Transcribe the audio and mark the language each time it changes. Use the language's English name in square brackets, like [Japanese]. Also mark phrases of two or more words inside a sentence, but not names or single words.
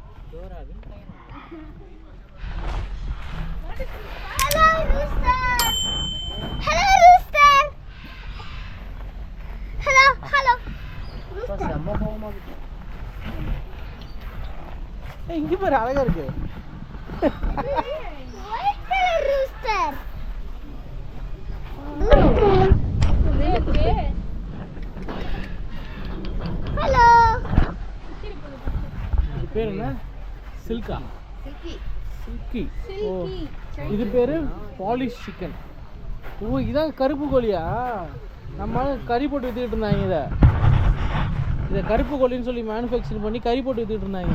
[English] Hello, rooster. Hello, rooster. Hello, hello. [Tamil] இங்க பாரு அழகா இருக்கு. [English] White color rooster. Hello. [Tamil] இது பேர் என்ன? சில்கா. சில்கி. ஓ. இது பேரு [English] Polish chicken. [Tamil] ஓ இதான் கருப்பு கோழியா? நம்ம கறி போட்டு வித்துக்கிட்டு இருந்தாங்க இதை கருப்பு கோழின்னு சொல்லி மேனுஃபேக்சர் பண்ணி கறி போட்டு வித்துக்கிட்டு இருந்தாங்க.